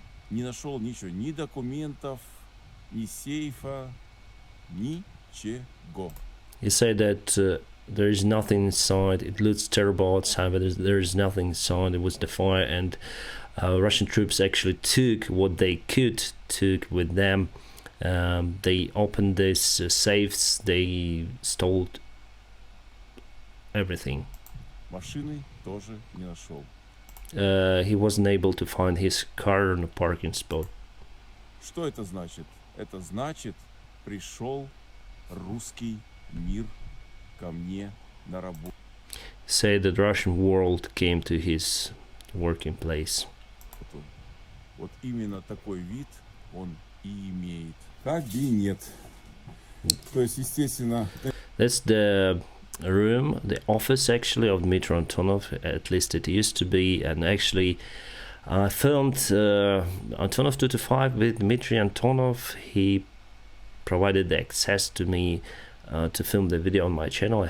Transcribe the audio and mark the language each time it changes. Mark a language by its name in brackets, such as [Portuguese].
[Russian] Не нашел ничего, ни документов, ни сейфа, ничего. [English] He said that there is nothing inside. It looks terrible outside, but there is nothing inside. It was the fire, and Russian troops actually took what they could, took with them. They opened these safes. They stole everything. [Russian] Машины тоже не нашел. [English] He wasn't able to find his car on a parking spot. [Russian] Что это значит? Это значит, пришел русский мир ко мне на работу. [English] Say that Russian world came to his working place. [Russian] Вот именно такой вид он и имеет. Кабинет. То есть, естественно. [English] That's the room, the office actually of Dmitry Antonov, at least it used to be. And actually I filmed Antonov-225 with Dmitry Antonov. He provided the access to me to film the video on my channel.